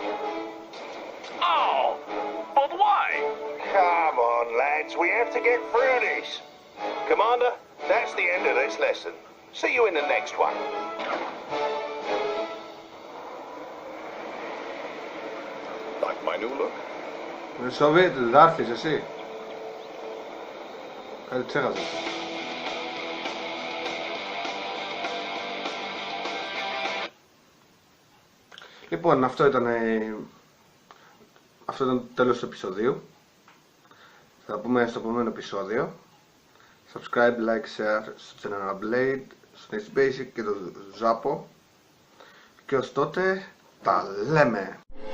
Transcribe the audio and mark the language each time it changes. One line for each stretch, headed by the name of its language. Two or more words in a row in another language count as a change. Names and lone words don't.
English: Oh, but why? Come on, lads, we have to get through this. Commander, that's the end of this lesson. See you in the next one. Like my new look?
Greek: Σοβιέτ, θα έρθεις εσύ. Κάτι ξέχασα. Λοιπόν, αυτό ήταν το τέλος του επεισοδίου. Θα πούμε στο επόμενο επεισόδιο.
English: Subscribe, like, share
Greek: στο channel Blade, στο ITZ BASIG και το ZaPo. Και ως τότε τα λέμε!